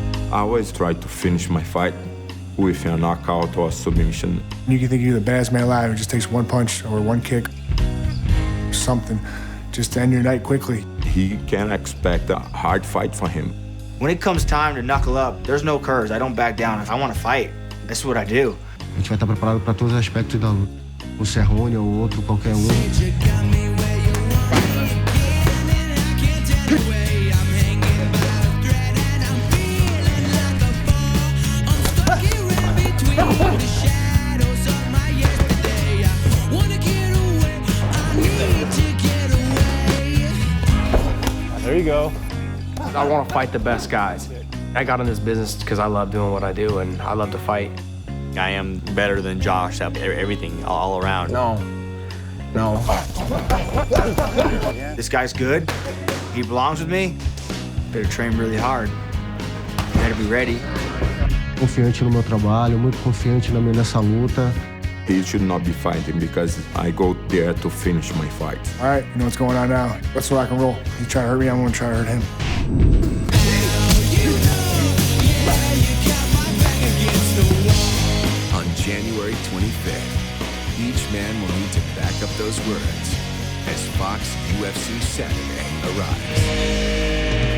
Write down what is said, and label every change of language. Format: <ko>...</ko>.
<en>I always try to finish my fight with a knockout or a submission. You can think you're the baddest man alive. It just takes one punch or one kick, something, just to end your night quickly. He can expect a hard fight for him. When it comes time to knuckle up, there's no curves. I don't back down. If I want to fight, that's what I do.</en> <pt>A gente vai estar preparado para todos os aspectos da luta. O Cerrone ou outro, qualquer um.</pt> <en>There you go. I want to fight the best guys. I got in this business because I love doing what I do and I love to fight. I am better than Josh at everything, all around. No. This guy's good. He belongs with me. Better train really hard. Better be ready.</en> <pt>Confiante no meu trabalho, muito confiante nessa luta.</pt> <en>He should not be fighting because I go there to finish my fight. All right, you know what's going on now. Let's rock and roll. You try to hurt me, I'm gonna try to hurt him. On January 25th, each man will need to back up those words as Fox UFC Saturday arrives.</en>